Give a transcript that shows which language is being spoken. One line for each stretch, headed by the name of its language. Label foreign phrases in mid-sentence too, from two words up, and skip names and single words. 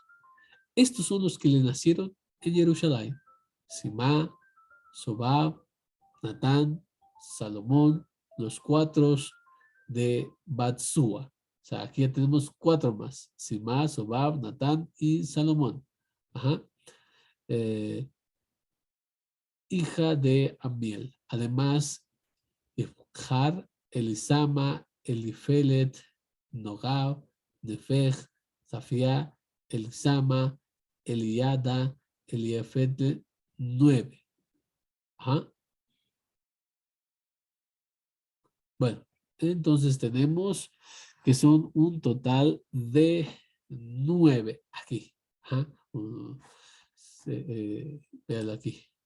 Spanish: Estos son los que le nacieron en Jerusalén: Simá, Sobab, Natán, Salomón, los 4 de Batsúa. O sea, aquí ya tenemos 4 más: Simá, Sobab, Natán y Salomón. Ajá. Hija de Amiel. Además, Ifjar, Elisama, Elifelet, Nogab, Nefeg, Safía, Elisama, Eliada, Eliefet, 9. Ajá. Bueno, entonces tenemos que son un total de 9 aquí. Ajá. Véalo aquí.